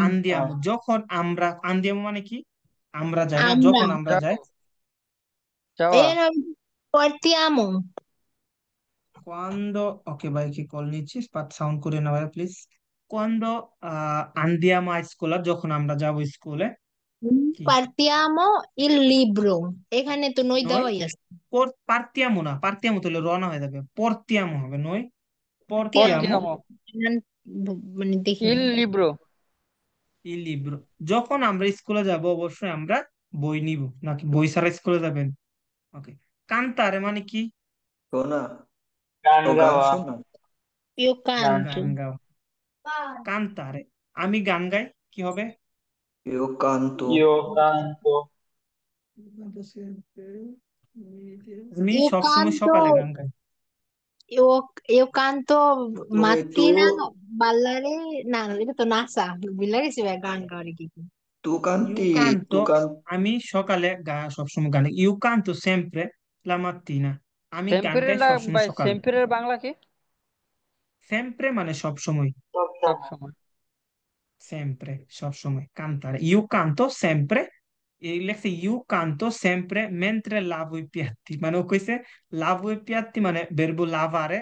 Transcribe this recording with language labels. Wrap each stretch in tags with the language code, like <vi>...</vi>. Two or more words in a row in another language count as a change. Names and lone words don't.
<bn>আন্দিয়ামো, যখন আমরা, আন্দিয়ামো মানে কি? আমরা যাই না, আমরা যখন আমরা যাও। যাই। যাওয়া।</bn> <it>এর partiamo।</it> <bn>কোয়ান্দো, ওকে ভাই কি কল নিচ্ছি, সাউন্ড করে না ভাই প্লিজ।</bn> <it>quando andiamo a scuola,</it> <bn>যখন আমরা যাব স্কুলে। কি?</bn> <it>Partiamo il libro।</it> <bn>এখানে তো</bn> <it>নই নয়,</it> <bn>দেওয়াই আছে। পার্তিয়ামো না, পার্তিয়ামো তাহলে রওনা হয়ে যাবে, পড়তিয়ামো হবে।</bn> <it>নয়, Partiamo। পড়তিয়ামো। Portiamo</it> <bn>মানে দেখি</bn> <it>il</it> <bn>না।</bn> <it>libro. il libro.</it> <bn>যখন আমরা স্কুলে যাব অবশ্যই আমরা বই নিব, নাকি বই ছাড়া স্কুলে যাবেন? ওকে, কান্তারে মানে কি? শোনা, গান ও গান গাওয়া। শোনা,</bn> <it>Io</it> <bn>গান।</bn> <it>canto।</it> <bn>গান গাও। কান্তারে আমি গান গাই, কি হবে?</bn> <it>io canto, Io canto।</it> <bn>আমি</bn> <it>Io</it> <bn>সবসময়</bn> <it>canto,</it> <bn>সকালে গান গাই।</bn> <it>io canto tu, mattina, ballare,</it> <bn>না এটা তো নাচা, বুঝলা গেছি ভাই, গান গাওয়ার কি কি।</bn> <it>tu ইউ canti, কান্তো, tu canti,</it> <bn>আমি সকালে সবসময় গান গাই।</bn> <it>io canto sempre la mattina,</it> <bn>আমি গান</bn> <it>সেম্পিরের</it> <bn>গাই সবসময় ভাই সকালে। সেম্পিরের বাংলা কি? সেম্প্রে মানে সবসময়। সব সব সময়। সময়। সেম্প্রে সবসময়,</bn> <it>cantare io canto sempre.</it> <bn>এই লেখছে</bn> <it>io canto sempre mentre lavo i piatti,</it> <bn>মানে ও কইছে</bn> <it>lavo i piatti</it> <bn>মানে বেরবো লাভারে।</bn>